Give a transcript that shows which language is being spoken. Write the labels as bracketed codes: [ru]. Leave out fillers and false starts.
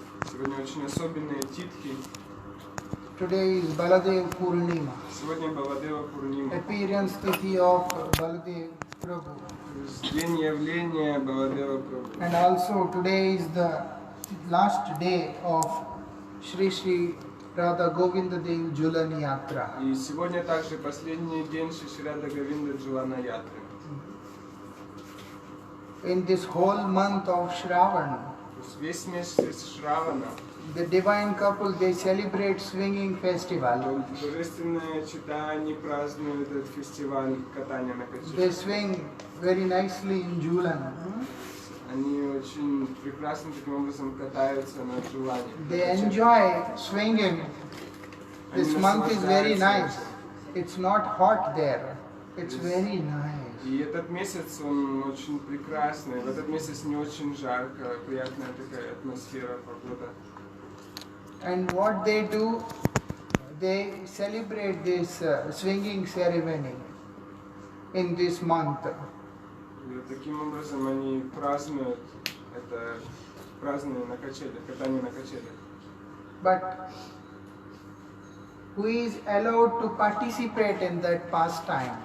[ru] Сегодня очень особенные титхи. [en] Today is Baldev Poorima. [ru] Сегодня Баладева Пурнима. [en] Appearance Tirtha of Baldev Prabhu. [ru] День явления Баладева Прабhu. [en] And also today is the last day of Shri Radha Govinda Dev Julani Yatra. [ru] И сегодня также последний день Шри Рада Говинда Джулана Ятры. [en] In this whole month of Shravan, [ru] Весь месяц Шравана [en] the divine couple, they celebrate swinging festival. [ru] божественное чита, они празднуют этот фестиваль катания на [en] They [ru] качелях. [en] swing very nicely in Julan. [ru] Они очень прекрасно таким образом катаются на Джулане. [en] They enjoy swinging. This month is very nice. It's not hot there. It's very nice. [ru] И этот месяц, он очень прекрасный. В этот месяц не очень жарко, приятная такая атмосфера, погода. [en] And what they do, they celebrate this swinging ceremony in this month. [ru] И таким образом они празднуют это празднование на качелях, катание на качелях. [en] But who is allowed to participate in that pastime?